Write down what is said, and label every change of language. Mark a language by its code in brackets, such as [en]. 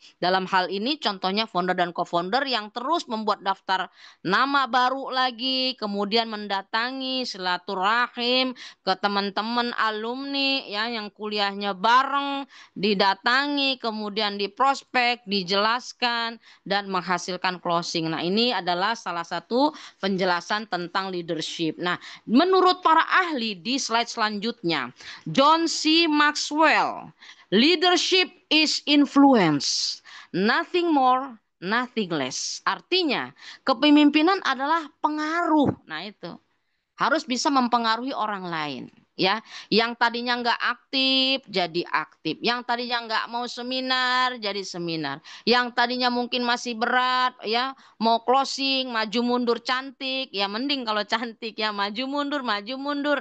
[id] Dalam hal ini contohnya founder dan co-founder yang terus membuat daftar nama baru lagi, kemudian mendatangi silaturahim ke teman-teman alumni ya yang kuliahnya bareng, didatangi, kemudian diprospek, dijelaskan dan menghasilkan closing. Nah, ini adalah salah satu penjelasan tentang leadership. Nah, menurut para ahli di slide selanjutnya, John C. [en] Maxwell, leadership is influence, nothing more, nothing less. [id] Artinya, kepemimpinan adalah pengaruh. Nah, itu harus bisa mempengaruhi orang lain ya, yang tadinya nggak aktif jadi aktif, yang tadinya nggak mau seminar jadi seminar, yang tadinya mungkin masih berat ya mau closing maju mundur cantik ya, mending kalau cantik ya maju mundur.